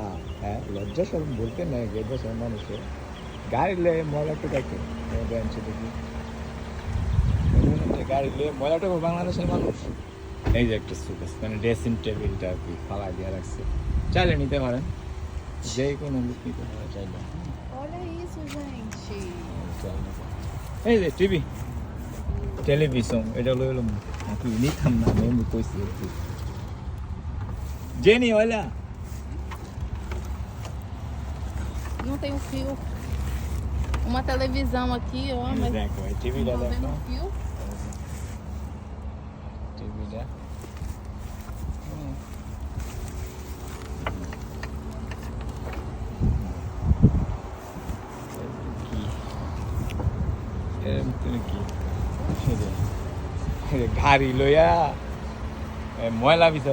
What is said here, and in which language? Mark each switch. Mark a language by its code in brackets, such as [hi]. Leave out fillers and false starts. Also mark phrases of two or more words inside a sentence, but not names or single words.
[bn] হ্যাঁ, লজ্জা সরম বলতে নাই এই দেশের মানুষের। গাড়ি লিয়ে ময়লা টোকাইতো দেখি, গাড়ি লিয়ে ময়লা টোকা বাংলাদেশের মানুষ। এই যে একটা সুকেস, মানে ড্রেসিং টেবিলটা আর কি ফালাই দিয়ে রাখছে, চাইলে নিতে পারেন, যে কোনো লোক নিতে পারে চাইলে। [pt] Olha isso, gente. [bn] এই যে টিভি, টেলিভিশন, এটা লই এলাম তুই নিতাম না, আমি কইছি একটু জেনি olha. [pt] Não tem o fio. Uma televisão aqui, ó, mas [bn] টিভি [pt] não tô vendo o fio. [bn] টিভিটা গাড়ি লইয়া ময়লা বিচার